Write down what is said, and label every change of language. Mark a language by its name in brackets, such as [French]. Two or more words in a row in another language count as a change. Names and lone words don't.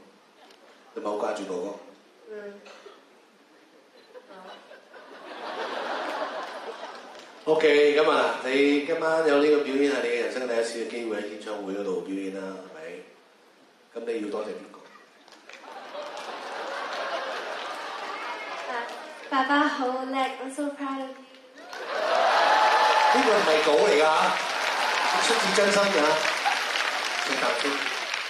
[Cantonese] 你咪好掛住哥哥？OK，咁啊，你今晚有呢個表演係你人生第一次嘅機會喺演唱會嗰度表演啦，係咪？咁你要多謝邊個？爸爸好叻 ， [English] I'm so proud of you。 [Cantonese] 呢個唔係稿嚟㗎，出自真心㗎。請答先。